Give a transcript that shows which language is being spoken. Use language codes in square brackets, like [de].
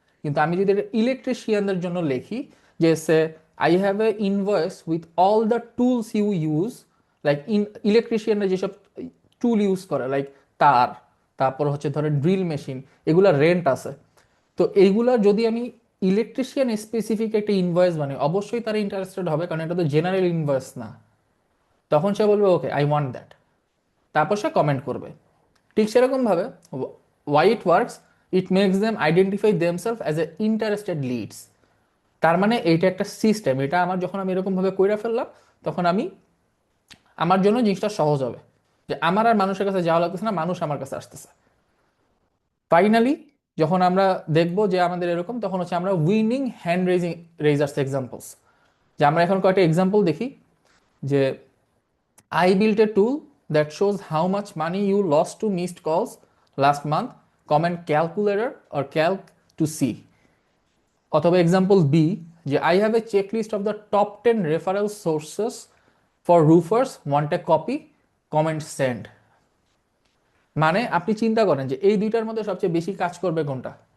[bn] কিন্তু আমি যদি এটা ইলেকট্রিশিয়ানদের জন্য লিখি, যে say [en] I have a invoice with all the tools you use, [bn] like ইলেকট্রিশিয়ানরা যেসব টুল ইউজ করে, লাইক তার, তারপর হচ্ছে ধরেন ড্রিল মেশিন, এগুলা রেন্ট আছে। তো এইগুলা যদি আমি ইলেকট্রিশিয়ান স্পেসিফিক একটা ইনভয়েস বানাই, অবশ্যই তারা ইন্টারেস্টেড হবে, কারণ এটা তো জেনারেল ইনভয়েস না। তখন সে বলবে [en] okay I want that, [bn] তারপর সে কমেন্ট করবে। ঠিক সেরকমভাবে [en] why it works, it makes them identify themselves as a interested leads. [bn] তার মানে এইটা একটা সিস্টেম, এটা আমার যখন আমি এরকম ভাবে কইরা ফেললাম তখন আমি আমার জন্য জিনিসটা সহজ হবে, যে আমার আর মানুষের কাছে যাওয়া লাগতেছে না, মানুষ আমার কাছে আসতেছে। ফাইনালি যখন আমরা দেখব যে আমাদের এরকম, তখন হচ্ছে আমরা উইনিং হ্যান্ড রেজার্স এক্সাম্পলস, যে আমরা এখন কয়েকটা এক্সাম্পল দেখি। [en] যে I built a tool that shows how much money you lost to missed calls last month. Comment calculator or calc to see. অথবা example B, যে I have a checklist of the top 10 referral sources for roofers, want a copy, comment send. [bn] মানে আপনি চিন্তা করেন যে এই দুইটার মধ্যে সবচেয়ে বেশি কাজ করবে কোনটা।